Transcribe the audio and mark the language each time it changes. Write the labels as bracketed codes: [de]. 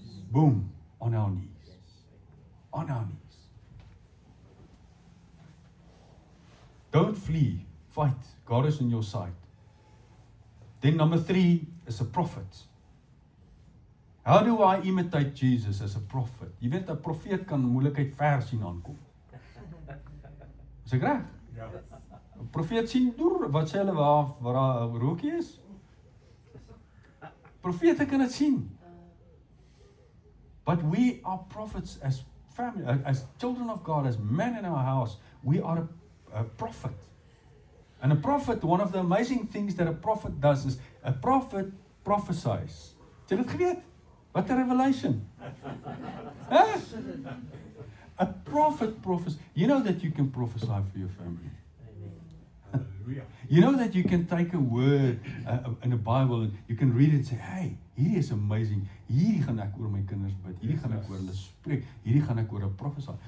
[en] Boom. On our knees. On our knees. Don't flee. Fight. God is on your side. Then number 3 is a prophet. How do I imitate Jesus as a prophet? [af] Jy weet, 'n profeet kan moeilikheid ver sien aankom. Is ek reg? Ja. 'n Profeet sien deur, wat sê hulle waar 'n rookie is? Profete kan dit sien. [en] But we are prophets as family, as children of God, as men in our house. We are a prophet. And a prophet, one of the amazing things that a prophet does is a prophet prophesies. [af] Het jy dit geweet? [en] What a revelation. Huh? A prophet prophesies. You know that you can prophesy for your family. Hallelujah. You know that you can take a word in the Bible and you can read it and say, hey, [af] hierdie is [en] amazing. [af] Hierdie gaan ek oor my kinders bid. Hierdie gaan ek oor hulle spreek. Hierdie gaan ek oor 'n prophesy.